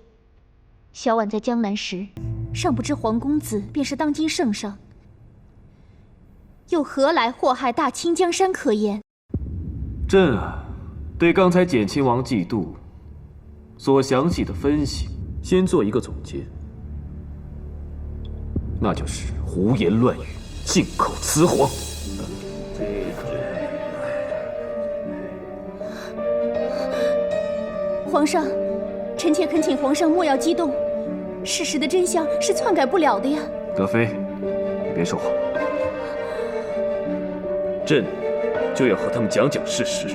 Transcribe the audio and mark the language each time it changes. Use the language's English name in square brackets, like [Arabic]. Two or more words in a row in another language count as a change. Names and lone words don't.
[Chinese] 小婉在江南時，尚不知黃公子便是當今聖上，又何來禍害大清江山可言？朕對剛才簡親王嫉妒所詳細的分析，先做一個總結。那就是胡言亂語、信口雌黃。皇上，臣妾恳请皇上莫要激动，事实的真相是篡改不了的呀。德妃，你别说话，朕就要和他们讲讲事实。